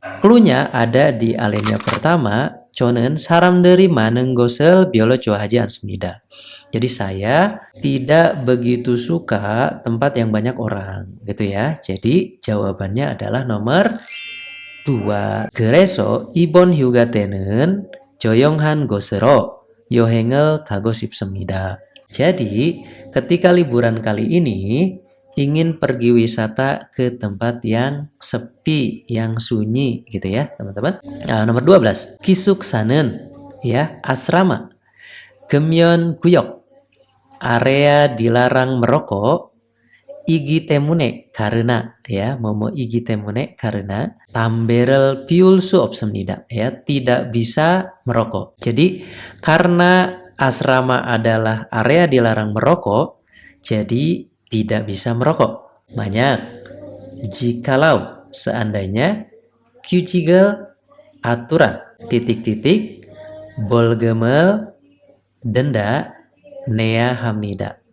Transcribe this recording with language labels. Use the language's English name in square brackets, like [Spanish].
[Indonesian] Cluenya ada di alinea pertama, [Korean] 저는 사람들이 많은 곳을 별로 좋아하지 않습니다. [Indonesian] Jadi saya tidak begitu suka tempat yang banyak orang, gitu ya. Jadi jawabannya adalah nomor 2. [Korean] 그래서 이번 휴가 때는 조용한 곳으로 여행을 가고 싶습니다. [Indonesian] Jadi, ketika liburan kali ini ingin pergi wisata ke tempat yang sepi, yang sunyi gitu ya, teman-teman. Nah, nomor 12. [Korean] 기숙사는 [Indonesian] ya, asrama. [Korean] 금연 구역, [Indonesian] area dilarang merokok. [Korean] 이기 때문에 [Indonesian] karena ya, [Korean] 뭐뭐 이기 때문에 karena 담배를 피울 수 없습니다 [Indonesian] ya, tidak bisa merokok. Jadi karena asrama adalah area dilarang merokok, jadi tidak bisa merokok. Banyak. Jikalau seandainya [Korean] 규칙을 [Indonesian] aturan titik-titik [Korean] 벌금을 [Indonesian] denda [Korean] 내야 합니다.